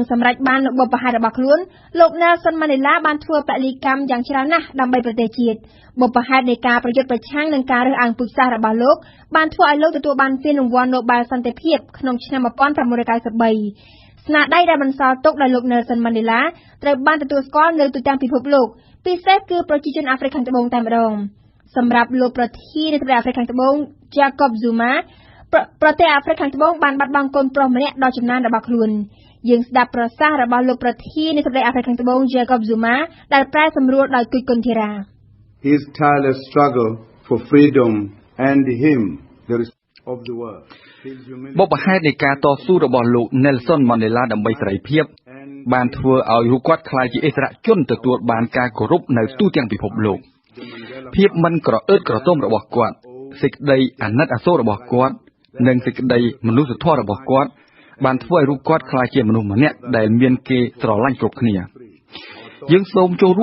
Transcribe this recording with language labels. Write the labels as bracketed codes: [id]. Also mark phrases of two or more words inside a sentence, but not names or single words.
[km] សម្រេចបាននូវបុព្វហេតុរបស់ខ្លួនលោក Nelson Mandela បានធ្វើពលីកម្មយ៉ាងច្រើនណាស់ដើម្បីប្រទេសជាតិបុព្វហេតុនៃការប្រយុទ្ធប្រឆាំងនឹងការរើសអើងពូជសាសន៍របស់លោកបានធ្វើឲ្យលោកទទួលបានពានរង្វាន់ Nobel សន្តិភាពក្នុងឆ្នាំ 1993 ស្នាដៃដែលបន្សល់ទុកដោយលោក Nelson Mandela ត្រូវបានទទួលស្គាល់នៅទូទាំងពិភពលោកពិសេសគឺប្រជាជនអាហ្វ្រិកខាងត្បូងតែម្ដងសម្រាប់លោកប្រធានាធិបតីអាហ្វ្រិកខាងត្បូង Jacob Zuma ប្រទេសអាហ្វ្រិកខាងត្បូងបានបាត់បង់កូនប្រុសម្នាក់ដ៏ចំណានរបស់ខ្លួនយើងស្ដាប់ប្រសាសន៍របស់លោកប្រធាននៃសម្លេងអាហ្វ្រិកខាងត្បូង Jacob Zuma ដែលប្រែសម្រួលដោយគុយគុនធីរ៉ា [en] His tireless struggle for freedom and him the respect of the world [km] បបហេតុនៃការតស៊ូរបស់លោក Nelson Mandela ដើម្បីសេរីភាពបានធ្វើឲ្យរូបគាត់ក្លាយជាឥស្សរជនទទួលបានការគោរពនៅទូទាំងពិភពលោកភាពមិនក្រអឺតក្រទមរបស់គាត់សេចក្តីអាណិតអាសូររបស់គាត់និងសេចក្តីមនុស្សធម៌របស់គាត់បានធ្វើឲ្យរូបគាត់ក្លាយជាមនុស្សម្នាក់ដែលមានគេស្រឡាញ់គ្រប់គ្នាយើងសូមចូល